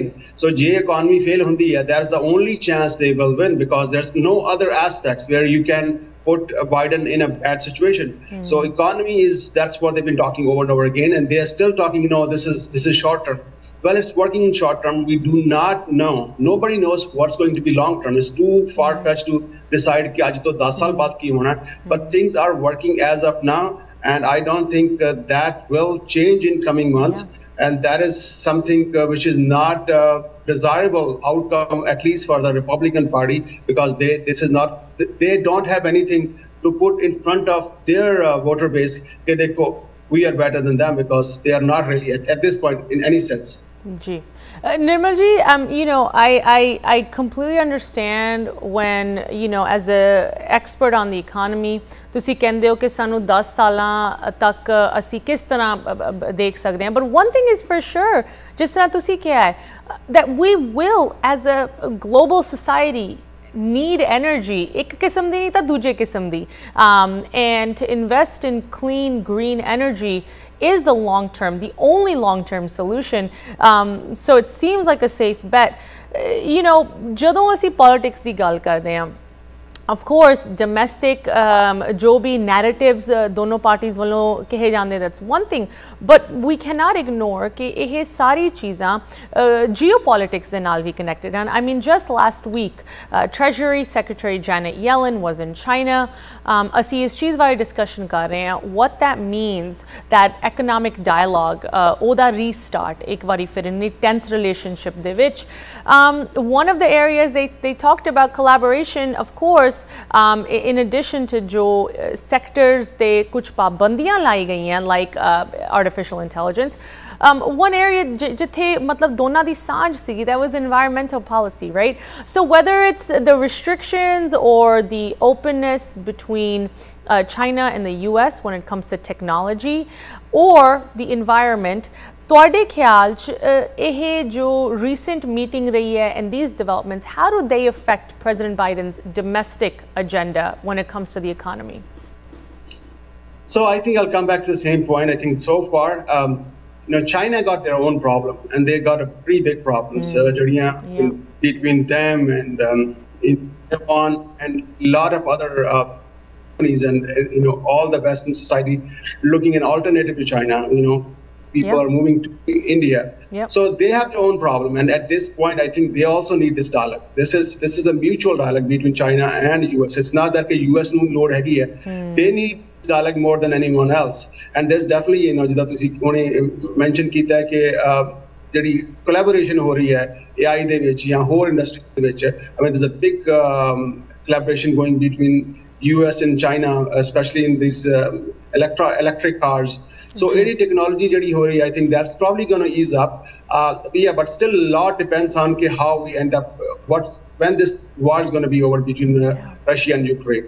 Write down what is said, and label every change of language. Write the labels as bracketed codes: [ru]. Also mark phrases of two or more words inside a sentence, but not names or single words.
[en] So J economy fail [pa] ਹੁੰਦੀ ਹੈ, [en] that's the only chance they will win because there's no other aspects where you can put Biden in a bad situation. So economy that's what they've been talking over and over again, and they are still talking, this is short term. Well, it's working in short term. We do not know. Nobody knows what's going to be long term. It's too far-fetched to decide [pa] ਕਿ ਅੱਜ ਤੋਂ 10 ਸਾਲ ਬਾਅਦ ਕੀ ਹੋਣਾ. [en] But things are working as of now, and I don't think that will change in coming months. Yeah. And that is something which is not desirable outcome, at least for the Republican Party, because they don't have anything to put in front of their voter base. We are better than them because they are not really at this point in any sense. Ji. Nirmal [pa] ਜੀ, [en] I completely understand when, as a expert on the economy, [pa] ਤੁਸੀਂ ਕਹਿੰਦੇ ਹੋ ਕਿ ਸਾਨੂੰ 10 ਸਾਲਾਂ ਤੱਕ ਅਸੀਂ ਕਿਸ ਤਰ੍ਹਾਂ ਦੇਖ ਸਕਦੇ ਹਾਂ, [en] but one thing is for sure, [pa] ਜਿਸ ਤਰ੍ਹਾਂ ਤੁਸੀਂ ਕਿਹਾ ਹੈ, [en] that we will as a global society need energy, [pa] ਇੱਕ ਕਿਸਮ ਦੀ ਨਹੀਂ ਤਾਂ ਦੂਜੇ ਕਿਸਮ ਦੀ, [en] and to invest in clean green energy is the long term, the only long term solution. So it seems like a safe bet. [pa] ਜਦੋਂ ਅਸੀਂ politics ਦੀ ਗੱਲ ਕਰਦੇ ਹਾਂ, [en] of course domestic [hi] जो भी [en] narratives दोनों parties [pa] ਵੱਲੋਂ ਕਹੇ ਜਾਂਦੇ, [en] that's one thing, but we cannot ignore कि [pa] ਇਹ ਸਾਰੀ ਚੀਜ਼ਾਂ [en] geopolitics [pa] ਦੇ ਨਾਲ ਵੀ [en] connected ਹਨ. I mean, just last week Treasury Secretary Janet Yellen was in China. [pa] ਅਸੀਂ ਇਸ ਚੀਜ਼ ਬਾਰੇ discussion ਕਰ ਰਹੇ ਹਾਂ, [en] what that means, that economic dialogue, [pa] ਉਹਦਾ restart ਇੱਕ ਵਾਰੀ ਫਿਰ [en] in tense relationship [pa] ਦੇ ਵਿੱਚ. [en] One of the areas they talked about collaboration, of course, in addition to जो sectors they [hi] कुछ पाबंदियां लाई गई हैं, [en] like artificial intelligence. One area [pa] ਜਿੱਥੇ ਮਤਲਬ ਦੋਨਾਂ ਦੀ ਸਾਂਝ ਸੀ, [en] that was environmental policy, right? So whether it's the restrictions or the openness between China and the US when it comes to technology or the environment, [pa] ਤੁਹਾਡੇ ਖਿਆਲ ਚ ਇਹ ਜੋ [en] recent meeting [pa] ਰਹੀ ਹੈ [en] and these developments, how do they affect President Biden's domestic agenda when it comes to the economy? So I think I'll come back to the same point. I think so far, China got their own problem, and they got a pretty big problem. So between them and Japan and a lot of other companies and all the Western society looking an alternative to China. People are moving to India. So they have their own problem, and at this point I think they also need this dialogue. This is a mutual dialogue between China and US. It's not that the US [pa] ਨੂੰ ਲੋੜ ਹੈਗੀ ਹੈ. [en] They need this dialogue more than anyone else, and there's definitely [pa] ਜਿੱਦਾਂ ਤੁਸੀਂ ਉਹਨੇ mention ਕੀਤਾ ਕਿ ਜਿਹੜੀ collaboration ਹੋ ਰਹੀ ਹੈ AI ਦੇ ਵਿੱਚ ਜਾਂ ਹੋਰ industry ਦੇ ਵਿੱਚ. [en] I mean, there's a big collaboration going between US and China, especially in these electric cars. So any technology [pa] ਜਿਹੜੀ ਹੋ ਰਹੀ, [en] I think that's probably going to ease up. But still a lot depends on how we end up, when this war is going to be over between Russia and Ukraine.